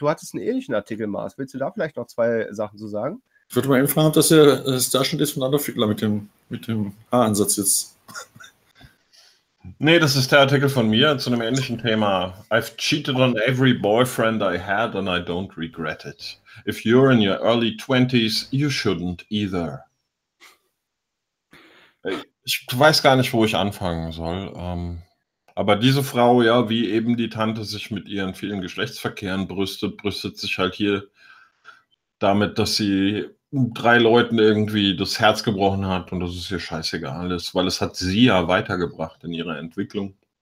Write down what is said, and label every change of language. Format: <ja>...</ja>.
<de>Du hattest einen ähnlichen Artikel, Mars. Willst du da vielleicht noch zwei Sachen zu sagen? Ich würde mal eben fragen, ob das ja da schon ist von Adolf Hitler mit dem Haaransatz jetzt. Nee, das ist der Artikel von mir zu einem ähnlichen Thema.</de> <en>I've cheated on every boyfriend I had and I don't regret it. If you're in your early 20s, you shouldn't either.</en> <de>Ich weiß gar nicht, wo ich anfangen soll. Aber diese Frau, ja, wie eben die Tante sich mit ihren vielen Geschlechtsverkehren brüstet sich halt hier damit, dass sie drei Leuten irgendwie das Herz gebrochen hat und das ist ihr scheißegal ist, weil es hat sie ja weitergebracht in ihrer Entwicklung.</de>